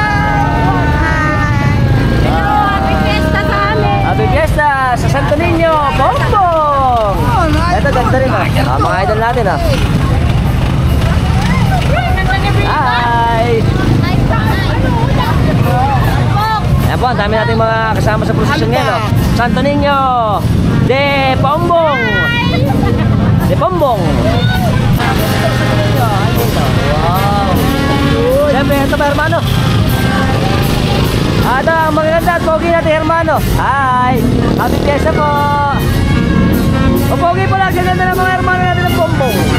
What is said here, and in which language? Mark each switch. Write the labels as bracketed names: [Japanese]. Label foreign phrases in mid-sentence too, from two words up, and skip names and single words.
[English] Hello! Happy Fiesta [Filipino] sa amin! [English] Happy Fiesta [Filipino] sa Santo Niño, Pombong! Ito, ganda rin ah. Mga idol natin ah. Hi! Ayan po, ang dami nating mga kasama sa prosesyon ngayon oh. Santo Niño de Pombong! De Pombong! Wow! Siyempre, ito pa hermano. Ito ang maganda at pogi natin, Hermano. [English] Hi! Happy Fiesta po! [Filipino] O pogi po lang, gaganda ng mga Hermano natin ng Pombong.